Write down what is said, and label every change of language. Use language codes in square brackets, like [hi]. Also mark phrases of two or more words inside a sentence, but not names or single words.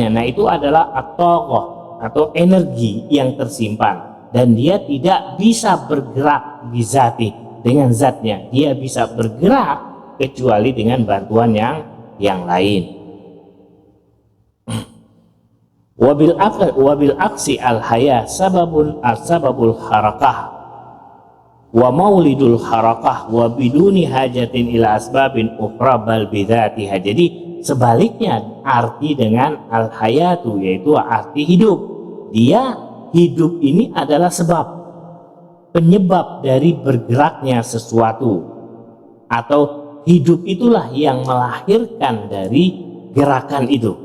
[id] Nah, itu adalah at-toqoh atau energi yang tersimpan, dan dia tidak bisa bergerak bizati dengan zatnya. Dia bisa bergerak kecuali dengan bantuan yang lain. [ar] وبالعكس الحياة سبب الحركة ومولد الحركة وبدون حاجة إلى أسباب أخرى بل بذاتها. [id] Jadi sebaliknya arti dengan al-hayatu, yaitu arti hidup. Dia hidup ini adalah sebab, penyebab dari bergeraknya sesuatu, atau hidup itulah yang melahirkan dari gerakan itu.